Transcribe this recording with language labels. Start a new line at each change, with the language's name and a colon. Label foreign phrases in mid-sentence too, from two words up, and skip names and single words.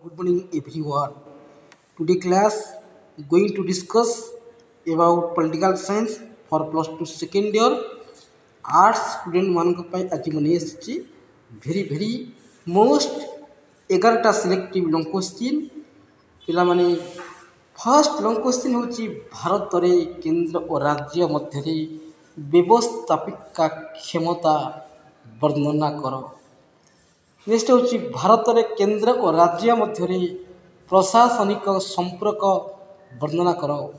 English: evening everyone. Today class going to discuss about political science for plus 2 second year arts student
Odia: ମାନଙ୍କ ପାଇଁ ଆଜି ମୁଁ ନେଇ ଆସିଛି
English: very most 11ଟା selective long question.
Odia: ପିଲାମାନେ
English: first long question
Odia: ହେଉଛି ଭାରତରେ କେନ୍ଦ୍ର ଓ ରାଜ୍ୟ ମଧ୍ୟରେ ବ୍ୟବସ୍ଥାପିକା କ୍ଷମତା ବର୍ଣ୍ଣନା କର। ନେକ୍ସଟ ହେଉଛି ଭାରତରେ କେନ୍ଦ୍ର ଓ ରାଜ୍ୟ ମଧ୍ୟରେ ପ୍ରଶାସନିକ ସମ୍ପର୍କ ବର୍ଣ୍ଣନା କର।